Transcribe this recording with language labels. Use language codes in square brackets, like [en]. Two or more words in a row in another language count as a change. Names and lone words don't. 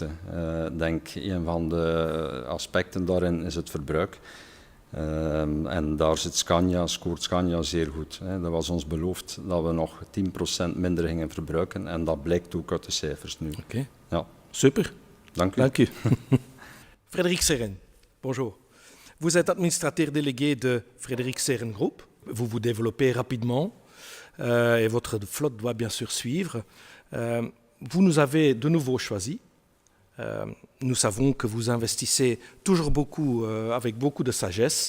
[nl] Ik denk een van de aspecten daarin is het verbruik. En daar scoort Scania zeer goed. Dat was ons beloofd dat we nog 10% minder gingen verbruiken en dat blijkt ook uit de cijfers nu. Oké. Ja. Super. Dank u. Dank u. [fr] Frédéric Sérène, bonjour. Vous êtes administrateur délégué de Frédéric Sérène Group. Vous vous développez rapidement et votre flotte doit bien sûr suivre. Vous nous avez de nouveau choisi. Nous savons que vous investissez toujours beaucoup, avec beaucoup de sagesse.